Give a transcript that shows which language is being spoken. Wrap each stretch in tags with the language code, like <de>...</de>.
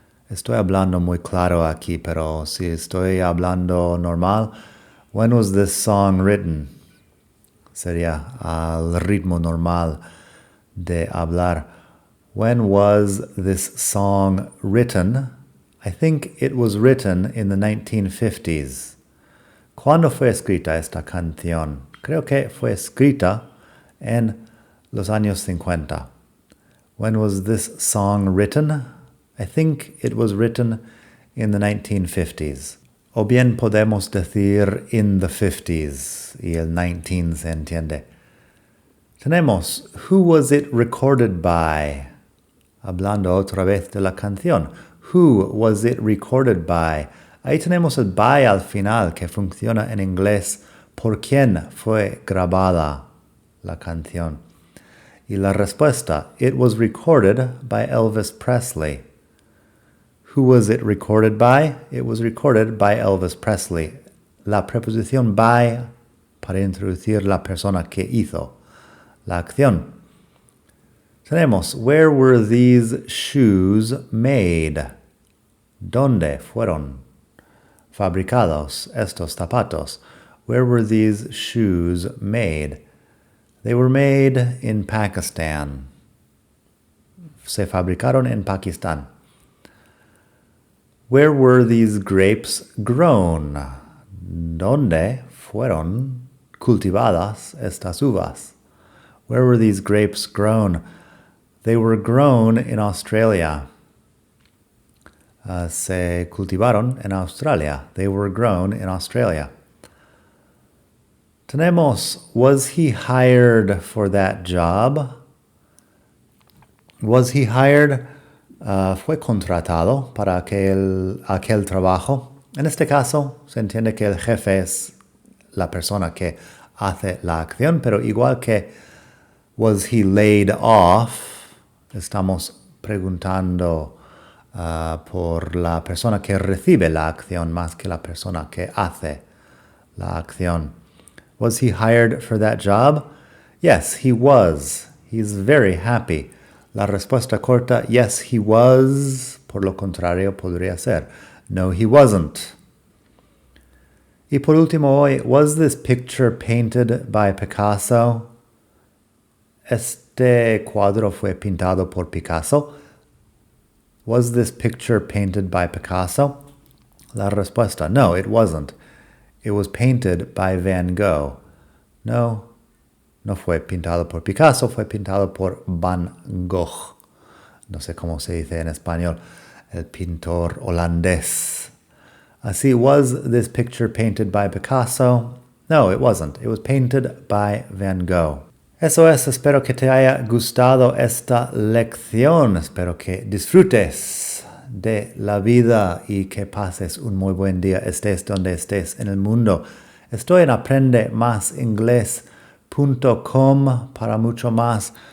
<es>Estoy hablando muy claro aquí, pero si estoy hablando normal,</es> <en>when was this song written?</en> <es>Sería al ritmo normal de hablar.</es> <en>When was this song written? I think it was written in the 1950s.</en> <es>¿Cuándo fue escrita esta canción? Creo que fue escrita en los años 50.</es> <en>When was this song written? I think it was written in the 1950s.</en> <es>O bien podemos decir</es> <en>in the 50s</en> <es>y el 19 se entiende. Tenemos,</es> <en>who was it recorded by?</en> <es>Hablando otra vez de la canción.</es> <en>Who was it recorded by?</en> <es>Ahí tenemos el by al final que funciona en inglés. ¿Por quién fue grabada la canción? Y la respuesta,</es> <en>it was recorded by Elvis Presley. Who was it recorded by? It was recorded by Elvis Presley.</en> <es>La preposición by para introducir la persona que hizo la acción. Tenemos,</es> <en>where were these shoes made?</en> <es>¿Dónde fueron fabricados estos zapatos?</es> <en>Where were these shoes made? They were made in Pakistan.</en> <es>Se fabricaron en Pakistán.</es> <en>Where were these grapes grown?</en> <es>¿Dónde fueron cultivadas estas uvas?</es> <en>Where were these grapes grown? They were grown in Australia.</en> <es>Se cultivaron en Australia.</es> <en>They were grown in Australia.</en> <es>Tenemos,</es> <en>was he hired for that job? Was he hired?</en> <es>Fue contratado para aquel trabajo. En este caso, se entiende que el jefe es la persona que hace la acción, pero igual que</es> <en>was he laid off,</en> <es>estamos preguntando por la persona que recibe la acción más que la persona que hace la acción.</es> <en>Was he hired for that job? Yes, he was. He's very happy.</en> <es>La respuesta corta,</es> <en>yes, he was.</en> <es>Por lo contrario, podría ser,</es> <en>no, he wasn't.</en> <es>Y por último hoy,</es> <en>was this picture painted by Picasso?</en> <es>Este cuadro fue pintado por Picasso.</es> <en>Was this picture painted by Picasso?</en> <es>La respuesta,</es> <en>no, it wasn't. It was painted by Van Gogh.</en> <es>No, no fue pintado por Picasso, fue pintado por Van Gogh. No sé cómo se dice en español, el pintor holandés. Así, was this picture painted by Picasso? No, it wasn't. It was painted by Van Gogh. Eso es, espero que te haya gustado esta lección. Espero que disfrutes de la vida y que pases un muy buen día, estés donde estés en el mundo. Estoy en aprendemasingles.com para mucho más.</es>